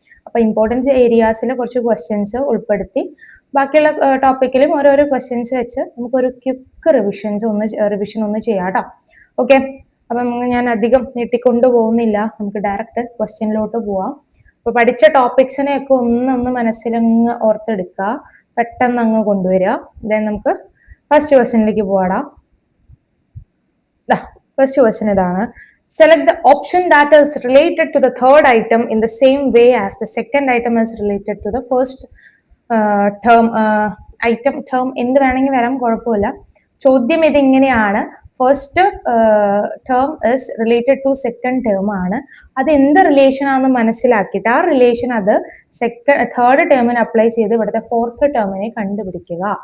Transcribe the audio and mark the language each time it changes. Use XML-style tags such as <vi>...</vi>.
<ml>അപ്പൊ ഇമ്പോർട്ടൻറ്റ് ഏരിയാസിൽ കുറച്ച് ക്വസ്റ്റ്യൻസ് ഉൾപ്പെടുത്തി ബാക്കിയുള്ള ടോപ്പിക്കിലും ഓരോരോ ക്വസ്റ്റ്യൻസ് വെച്ച് നമുക്കൊരു ക്വിക്ക് റിവിഷൻ ഒന്ന് ചെയ്യാം കേട്ടോ. ഓക്കെ, അപ്പം ഞാൻ അധികം നീട്ടിക്കൊണ്ടു പോകുന്നില്ല, നമുക്ക് ഡയറക്റ്റ് ക്വസ്റ്റ്യനിലോട്ട് പോവാം. അപ്പൊ പഠിച്ച ടോപ്പിക്സിനെ ഒക്കെ ഒന്ന് മനസ്സിലങ്ങ് ഓർത്തെടുക്കുക, പെട്ടെന്ന് അങ്ങ് കൊണ്ടുവരിക. ദെൻ നമുക്ക് ഫസ്റ്റ് ക്വസ്റ്റ്യനിലേക്ക് പോവാടാ. ഫസ്റ്റ് ക്വസ്റ്റ്യൻ ഇതാണ്:</ml> <en>select the option that is related to the third item in the same way as the second item is related to the first term.</en> <ml>term എന്ത് വേണമെങ്കിൽ വരാം, കുഴപ്പമില്ല. ചോദ്യം ഇതിങ്ങനെയാണ്:</ml> <en>first term is related to second term</en> <ml>ആണ്. അത് എന്ത് relation ആണെന്ന് മനസ്സിലാക്കിയിട്ട് ആ റിലേഷൻ അത് തേർഡ് ടേമിന് അപ്ലൈ ചെയ്ത് ഇവിടുത്തെ ഫോർത്ത് ടേമിനെ കണ്ടുപിടിക്കുക.</ml>